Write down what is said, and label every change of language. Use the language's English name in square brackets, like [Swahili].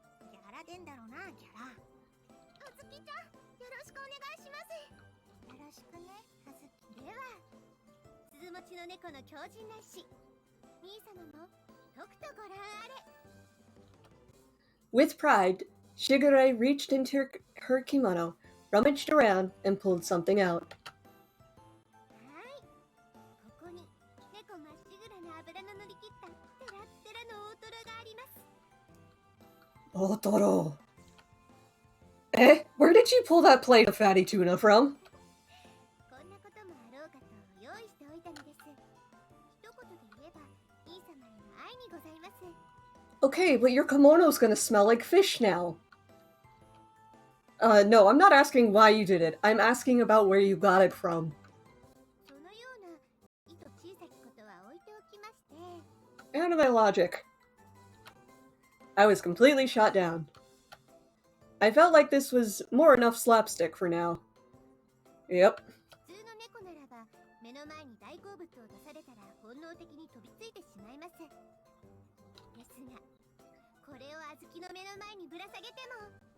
[Japanese] ギャラでんだろうな、ギャラ。あずきちゃん、よろしくお願いします。よろしくね、あずき。では、鈴持ちの猫の強靭な意志、兄様もとくとご覧あれ。 [English] With pride, Shigure reached into her kimono, rummaged around, and pulled something out. [Japanese] はい、ここに猫まっしぐらな油の乗り切ったテラッテラの大トロがあります。 [English] Otoro. Eh? Where did you pull that plate of fatty tuna from? [Japanese] こんなこともあろうかと用意しておいたのです。一言で言えば兄様への愛にございます。 [English] Okay, but your kimono's gonna smell like fish now. No, I'm not asking why you did it. I'm asking about where you got it from. [Japanese] そのような意図小さきことは置いておきまして。 [English] And my logic. I was completely shot down. I felt like this was more enough slapstick for now. Yep. [Japanese] 普通の猫ならば目の前に大好物を出されたら本能的に飛びついてしまいます。ですがこれをあずきの目の前にぶら下げても、